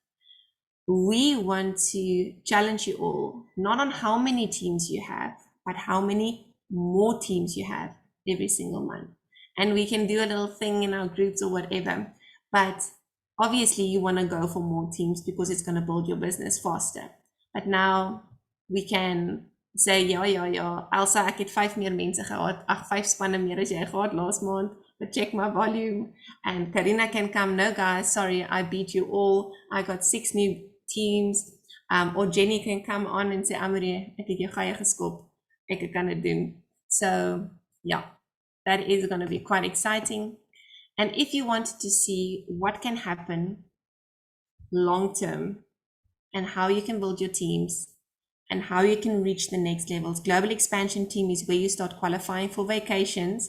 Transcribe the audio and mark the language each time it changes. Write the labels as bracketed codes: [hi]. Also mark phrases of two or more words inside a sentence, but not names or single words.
[en] We want to challenge you all, not on how many teams you have, but how many more teams you have every single month. And we can do a little thing in our groups or whatever, but obviously you want to go for more teams because it's going to build your business faster. But now we can say, [af] ja, Elsa, ek het 5 meer mense gehad, 5 spanne meer as jy gehad laas maand, [en] but check my volume. And Karina can come, no guys, sorry, I beat you all. I got 6 new teams. Or Jenny can come on and say, [af] Amore, ek het jou gaie geskop, ek kan dit doen. [en] So yeah, that is going to be quite exciting. And if you wanted to see what can happen long term and how you can build your teams and how you can reach the next levels, global expansion team is where you start qualifying for vacations.